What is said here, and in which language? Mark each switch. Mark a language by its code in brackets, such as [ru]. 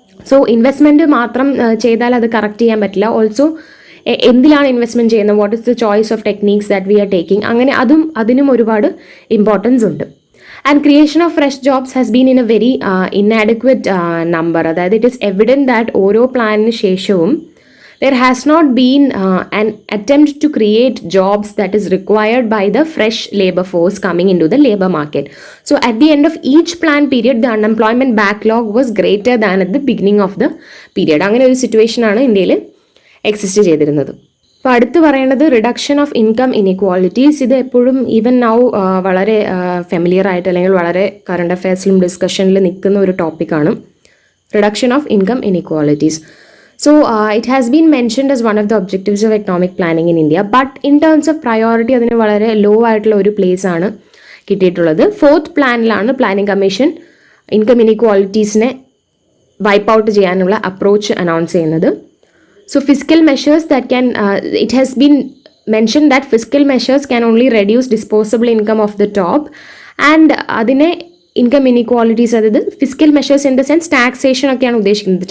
[ml] So investment മാത്രം ചെയ്താൽ അത് കറക്റ്റ് ചെയ്യാൻ പറ്റില്ല. ഓൾസോ എന്തിലാണ് ഇൻവെസ്റ്റ്മെൻറ്റ് ചെയ്യുന്നത്, [en] what is the choice of techniques that we are taking, [ml] അങ്ങനെ അതിനും ഒരുപാട് ഇമ്പോർട്ടൻസ് ഉണ്ട്. [en] And creation of fresh jobs has been in a very inadequate number. അതായത് it is evident that [ml] ഓരോ പ്ലാനിന് ശേഷവും [en] there has not been an attempt to create jobs that is required by the fresh labor force coming into the labor market. So at the end of each plan period, the unemployment backlog was greater than at the beginning of the period. [ml] അങ്ങനെ ഒരു situation ആണ് ഇന്ത്യയിൽ exist ചെയ്തിരുന്നത്. അപ്പോൾ അടുത്ത് പറയേണ്ടത് reduction of income inequalities. ഇത് എപ്പോഴും ഈവൻ നൗ വളരെ ഫെമിലിയർ ആയിട്ട് അല്ലെങ്കിൽ വളരെ കറണ്ട് അഫെയർസിലും ഡിസ്കഷനിൽ നിൽക്കുന്ന ഒരു ടോപ്പിക്കാണ് reduction of income inequalities. [en] So it has been mentioned as one of the objectives of economic planning in India, but in terms of priority [ml] അതിന് വളരെ ലോ ആയിട്ടുള്ള ഒരു പ്ലേസ് ആണ് കിട്ടിയിട്ടുള്ളത്. 4th പ്ലാനിലാണ് planning commission income ഇൻഇക്വാളിറ്റീസിനെ wipe out ചെയ്യാനുള്ള approach announce ചെയ്യുന്നത്. [en] so physical measures that can it has been mention that physical measures can only reduce disposable income of the top and അതിനെ income inequalities, അതായത് physical measures in the sense taxation [ml] ഒക്കെയാണ് ഉദ്ദേശിക്കുന്നത്.